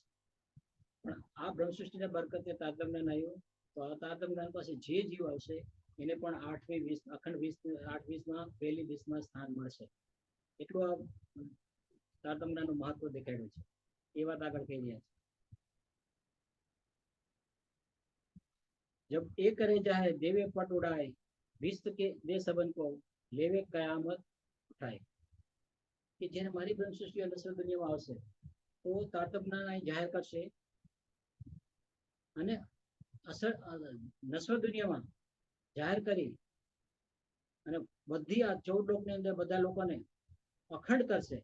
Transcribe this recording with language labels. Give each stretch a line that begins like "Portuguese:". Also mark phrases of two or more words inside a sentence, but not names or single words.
Gujarati: પણ આ બ્રહ્મ સૃષ્ટિના બરકતે તારતમ જ્ઞાન આવ્યું, તો આ તારતમ જ્ઞાન પાસે જે જીવ આવશે એને પણ 8મી 20 અખંડ 8-20માં પહેલી 20માં સ્થાન મળશે. એટલું આ તારતમ જ્ઞાનનું મહત્વ દેખાડ્યું છે. એ વાત આગળ કહી રહ્યા છે.
Hindi: जब एक करे जाए देवे पट उड़ाए, विश्व के दे सबन को लेवे कयामत उठाए.
Gujarati: કે જેને મારી બ્રહ્મ સૃષ્ટિ નશ્વર દુનિયામાં આવશે તો તારતમ જ્ઞાન અહીં જાહેર કરશે અને નશ્વર દુનિયામાં જાહેર કરી અને બધી આ 14 લોકની અંદર બધા લોકોને અખંડ કરશે.